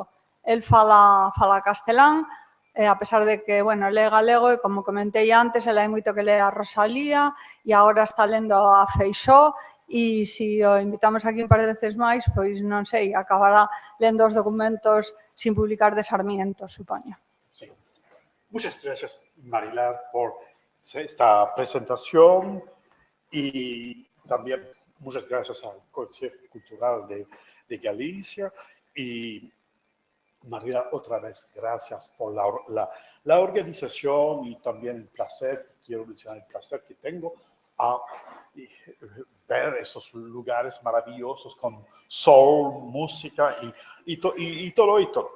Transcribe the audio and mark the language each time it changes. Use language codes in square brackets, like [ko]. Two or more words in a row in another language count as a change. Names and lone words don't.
[gl] El fala castelán, a pesar de que, bueno, lee galego e, como comentei antes, el hai moito que lee a Rosalía e agora está lendo a Feixóo e se o invitamos aquí un par de veces máis, pois non sei, acabará lendo os documentos sin publicar de Sarmiento, supoño. [es] Sí. Muchas gracias, Marilar, por esta presentación y también muchas gracias al Consejo Cultural de Galicia y Marilar, otra vez gracias por la organización y también el placer, quiero mencionar el placer que tengo a ver esos lugares maravillosos con sol, música y todo esto.